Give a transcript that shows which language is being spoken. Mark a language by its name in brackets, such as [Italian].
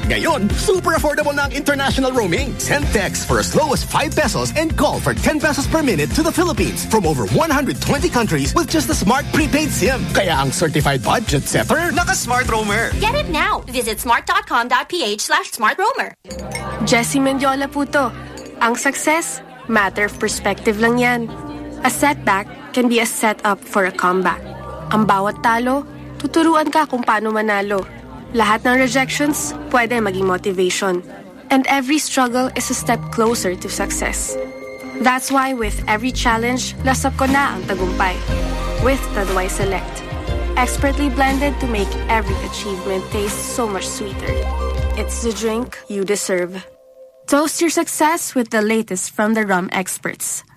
[English] Ngayon, super affordable ng international roaming. Send text for as low as 5 pesos and call for 10 pesos per minute to the Philippines from over 120 countries with just a smart prepaid SIM. [Filipino] Kaya ang certified budget setter? Naka Smart Roamer! [English] Get it now! Visit smart.com.ph/smartroamer. [Filipino] Jessie Mendiola po to. Ang success, matter of perspective lang yan. [English] A setback can be a setup for a comeback. [Filipino] Ang bawat talo, tuturuan ka kung paano manalo. Lahat ng rejections, pwede maging motivation. [English] And every struggle is a step closer to success. That's why with every challenge, lasap ko na ang tagumpay. With Taduay Select. Expertly blended to make every achievement taste so much sweeter. It's the drink you deserve. Toast your success with the latest from the rum experts.